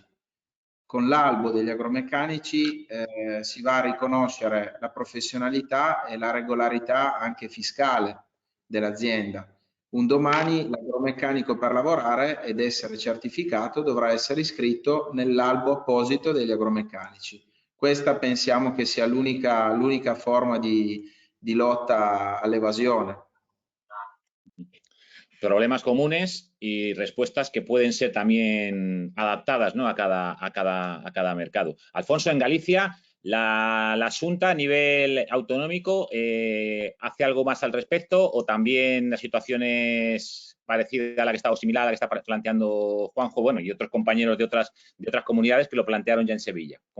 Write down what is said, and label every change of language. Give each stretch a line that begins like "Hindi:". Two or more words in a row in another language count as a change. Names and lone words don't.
Italian: Con l'albo degli agromeccanici si va a riconoscere la professionalità e la regolarità anche fiscale dell'azienda. Un domani l'agromeccanico per lavorare ed essere certificato dovrà essere iscritto nell'albo apposito degli agromeccanici. Questa pensiamo che sia l'unica forma di lotta all'evasione.
Spanish: Problemas comunes y respuestas que pueden ser también adaptadas, ¿no?, a cada mercado. Alfonso, en Galicia, la Xunta a nivel autonómico hace algo más al respecto, o también la situación es parecida a la que está o similar a la que está planteando Juanjo, bueno, y otros compañeros de otras comunidades que lo plantearon ya en Sevilla.